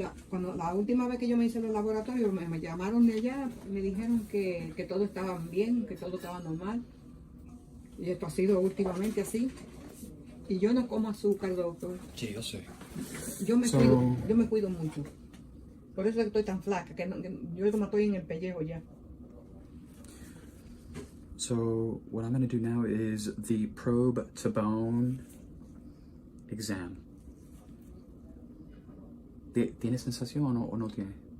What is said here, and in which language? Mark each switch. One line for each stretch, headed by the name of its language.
Spanish: Cuando la última vez que yo me hice los laboratorios, me llamaron de allá, me dijeron que todo estaba bien, que todo estaba normal. Y esto ha sido últimamente así. Y yo no como azúcar, doctor. Sí, yo sé. Yo me cuido mucho. Por eso es que estoy tan flaca, que yo como estoy en el pellejo ya.
English: So what I'm going to do now is the probe to bone exam.
Spanish: ¿Tiene sensación o no tiene?